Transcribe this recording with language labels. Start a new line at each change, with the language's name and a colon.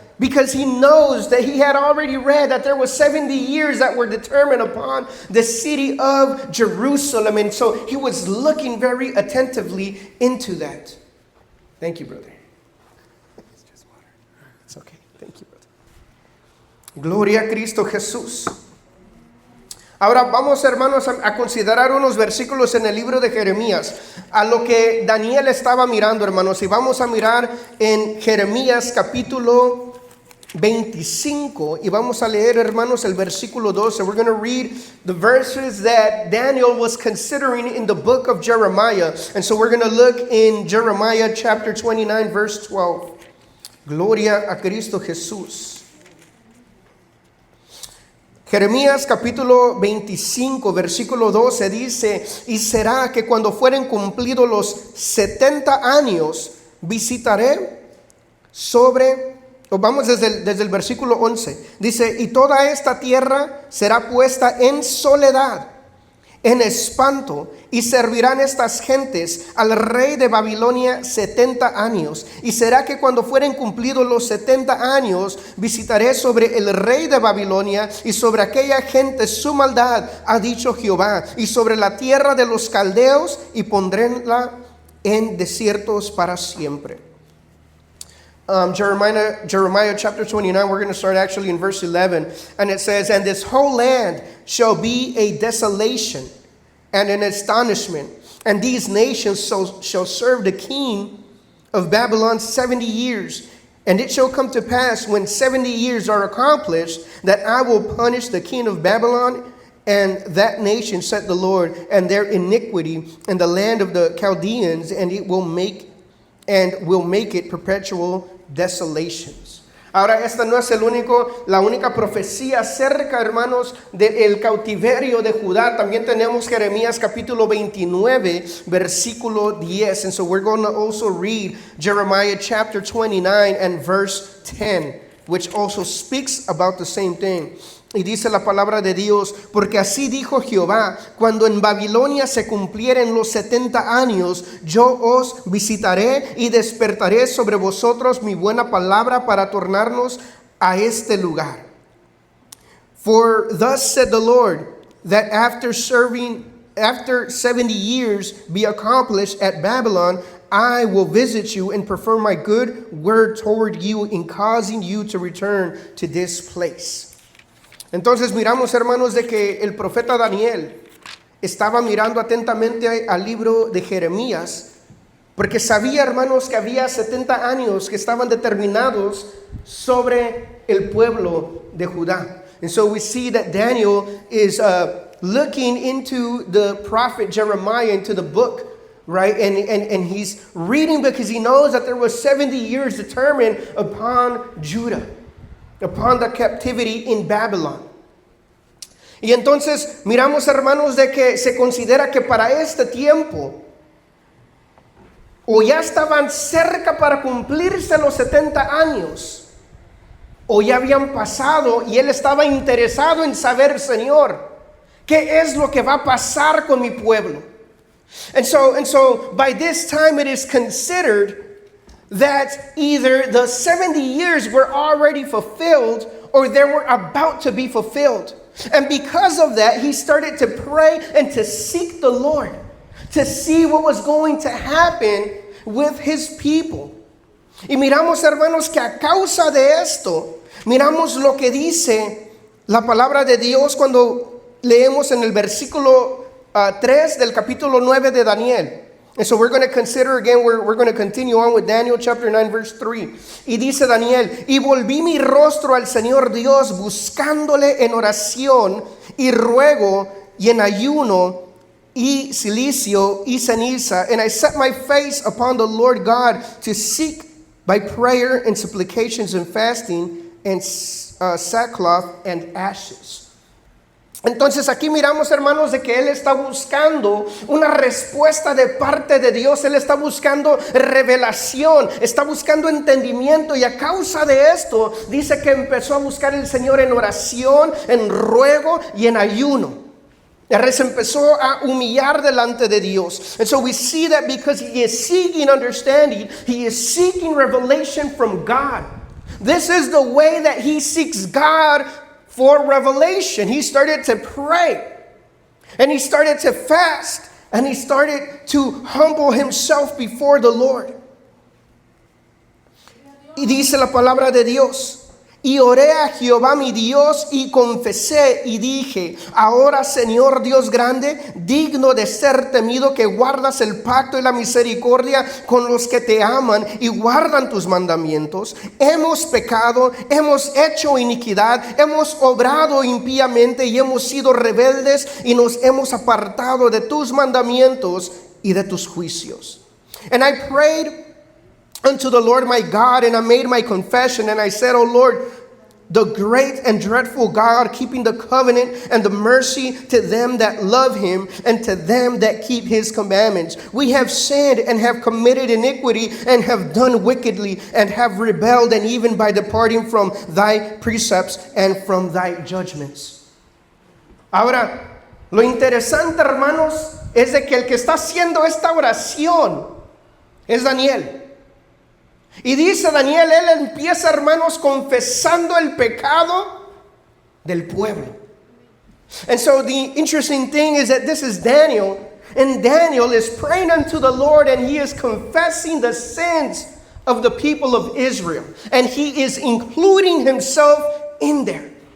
English: Because he knows that he had already read that there was 70 years that were determined upon the city of Jerusalem. And so he was looking very attentively into that. Thank you, brother. It's just water. It's okay. Thank you, brother.
Spanish: Gloria a Cristo Jesús. Ahora vamos, hermanos, a considerar unos versículos en el libro de Jeremías, a lo que Daniel estaba mirando, hermanos. Y vamos a mirar en Jeremías capítulo 25, y vamos a leer, hermanos, el versículo 12.
English: We're going to read the verses that Daniel was considering in the book of Jeremiah. And so we're going to look in Jeremiah chapter 29, verse 12.
Spanish: Gloria a Cristo Jesús. Jeremías capítulo 25, versículo 12 dice: y será que cuando fueren cumplidos los 70 años, visitaré sobre... Vamos desde el versículo 11. Dice: y toda esta tierra será puesta en soledad, en espanto, y servirán estas gentes al rey de Babilonia 70 años. Y será que cuando fueren cumplidos los 70 años, visitaré sobre el rey de Babilonia y sobre aquella gente su maldad, ha dicho Jehová, y sobre la tierra de los caldeos, y pondréla en desiertos para siempre.
English: Jeremiah chapter 29, we're going to start actually in verse 11. And it says, and this whole land shall be a desolation and an astonishment. And these nations shall serve the king of Babylon 70 years. And it shall come to pass when 70 years are accomplished, that I will punish the king of Babylon and that nation, said the Lord, and their iniquity in the land of the Chaldeans, and will make it perpetual desolations.
Spanish: Ahora, esta no es la única profecía acerca, hermanos, del cautiverio de Judá. También tenemos Jeremías capítulo 29, versículo 10.
English: And so we're going to also read Jeremiah chapter 29 and verse 10, which also speaks about the same thing.
Spanish: Y dice la palabra de Dios: porque así dijo Jehová, cuando en Babilonia se cumplieren los 70 años, yo os visitaré y despertaré sobre vosotros mi buena palabra para tornarnos a este lugar.
English: For thus said the Lord, that after 70 years be accomplished at Babylon, I will visit you and perform my good word toward you in causing you to return to this place.
Spanish: Entonces miramos, hermanos, de que el profeta Daniel estaba mirando atentamente al libro de Jeremías, porque sabía, hermanos, que había 70 años que estaban determinados sobre el pueblo de Judá.
English: And so we see that Daniel is looking into the prophet Jeremiah, into the book, right? And he's reading because he knows that there was 70 years determined upon Judah, upon the captivity in Babylon.
Spanish: Y entonces miramos, hermanos, de que se considera que para este tiempo, o ya estaban cerca para cumplirse los 70 años, o ya habían pasado, y él estaba interesado en saber, Señor, ¿qué es lo que va a pasar con mi pueblo?
English: And so by this time it is considered that either the 70 years were already fulfilled or they were about to be fulfilled. And because of that, he started to pray and to seek the Lord, to see what was going to happen with his people.
Spanish: Y miramos, hermanos, que a causa de esto, miramos lo que dice la palabra de Dios cuando leemos en el versículo 3 del capítulo 9 de Daniel.
English: And so we're going to consider again, we're going to continue on with Daniel chapter 9 verse 3.
Spanish: Y dice Daniel: y volví mi rostro al Señor Dios, buscándole en oración y ruego y en ayuno y silicio y ceniza.
English: And I set my face upon the Lord God to seek by prayer and supplications and fasting and sackcloth and ashes.
Spanish: Entonces aquí miramos, hermanos, de que él está buscando una respuesta de parte de Dios. Él está buscando revelación, está buscando entendimiento, y a causa de esto dice que empezó a buscar el Señor en oración, en ruego y en ayuno. Él se empezó a humillar delante de Dios.
English: And so we see that because he is seeking understanding, he is seeking revelation from God. This is the way that he seeks God for revelation. He started to pray, and he started to fast, and he started to humble himself before the Lord.
Spanish: Y dice la palabra de Dios: y oré a Jehová mi Dios y confesé y dije: ahora, Señor Dios grande, digno de ser temido, que guardas el pacto y la misericordia con los que te aman y guardan tus mandamientos. Hemos pecado, hemos hecho iniquidad, hemos obrado impíamente y hemos sido rebeldes y nos hemos apartado de tus mandamientos y de tus juicios.
English: And I prayed unto the Lord my God, and I made my confession, and I said, O Lord, the great and dreadful God, keeping the covenant and the mercy to them that love him and to them that keep his commandments. We have sinned and have committed iniquity and have done wickedly and have rebelled, and even by departing from thy precepts and from thy judgments.
Spanish: Ahora, lo interesante, hermanos, es de que el que está haciendo esta oración es Daniel. Y dice Daniel, él empieza, hermanos, confesando el pecado del pueblo.
English: And so the interesting thing is that this is Daniel, and Daniel is praying unto the Lord, and he is confessing the sins of the people of Israel. And he is including himself in there.